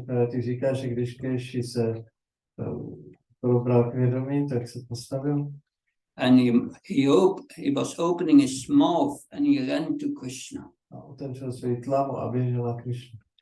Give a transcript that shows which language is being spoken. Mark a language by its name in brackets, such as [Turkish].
[Czech] Ty říká, že když Keshi se probral k vědomí, tak se postavil. [English] And he was opening his mouth and he ran to Krishna. [Czech] A otevřel svoji tlamu a běžel na Krishna.